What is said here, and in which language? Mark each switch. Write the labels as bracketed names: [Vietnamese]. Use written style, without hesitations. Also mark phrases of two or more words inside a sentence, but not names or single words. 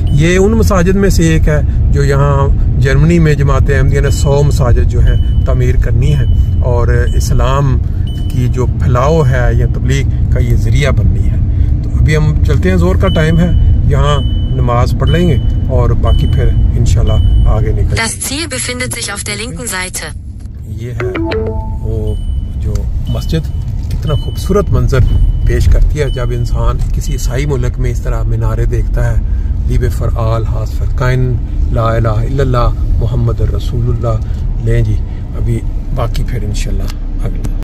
[Urdu] یہ ان مساجد میں سے ایک ہے جو یہاں جرمنی میں جماعت احمدیہ نے 100 مساجد جو ہیں تعمیر کرنی ہے، اور اسلام کی جو پھیلاؤ ہے یا تبلیغ کا یہ ذریعہ بننی ہے۔ تو ابھی ہم چلتے ہیں، زور کا ٹائم ہے، یہاں نماز پڑھ لیں گے اور باقی پھر انشاءاللہ آگے نکلیں گے۔ [German] Das Ziel befindet sich auf der linken Seite. [Urdu] یہ ہے وہ جو مسجد، کتنا خوبصورت منظر پیش کرتی ہے جب انسان کسی عیسائی ملک میں اس طرح مینارے دیکھتا ہے۔ لیب فرعال ہاس فرقائن [Arabic] لا الہ الا اللہ محمد رسول اللہ۔ [Urdu] لیں جی ابھی باقی پھر انشاءاللہ اگلے